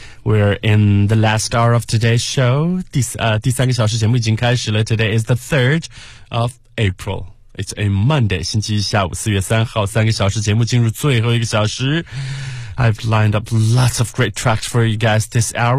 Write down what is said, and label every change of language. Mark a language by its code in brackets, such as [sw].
[en] We're in the last hour of today's show. [zh] 第三个小时节目已经开始了。 [en] Today is the 3rd of April. It's a Monday, [zh] 星期一下午4月3号。三个小时节目进入最后一个小时。 [en] I've lined up lots of great tracks for you guys this hour.